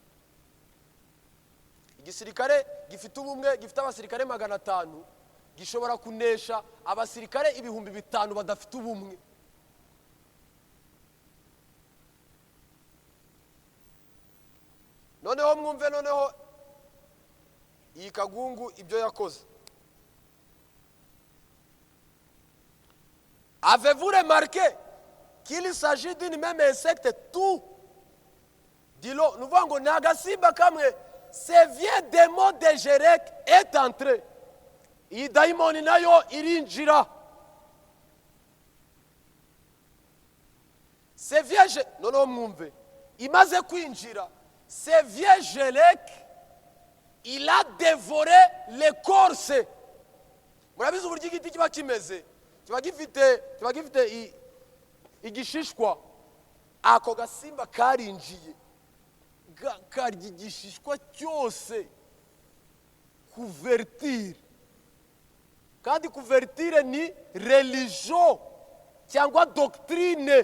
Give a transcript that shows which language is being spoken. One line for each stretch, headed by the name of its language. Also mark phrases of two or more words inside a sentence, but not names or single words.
Kinyarwanda: Igisirikare gifite ubumwe, gifite abasirikare 500, gishobora kunesha abasirikare 5,000 badafite ubumwe. Noneho mwumve, noneho iyi Kagungu ibyo yakoze.
French: Avez-vous remarqué qu'il s'agit d'une même insecte tout? Dis-le, nous voyons que
Kinyarwanda: n'agasimba kamwe,
French: ce vieux démon de Jelek est entré.
Kinyarwanda: Iyi daimoni nayo irinjira.
French: Ce vieux,
Kinyarwanda: noneho mwumve, imaze kwinjira,
French: ce vieux Gélec, il a dévoré l'écorce.
Kinyarwanda: Murabizi uburyo igiti kiba kimeze, kiba gifite igishishwa. Ako gasimba karinjiye karya igishishwa cyose. Couverture. Kandi couverture ni religion cyangwa doctrine.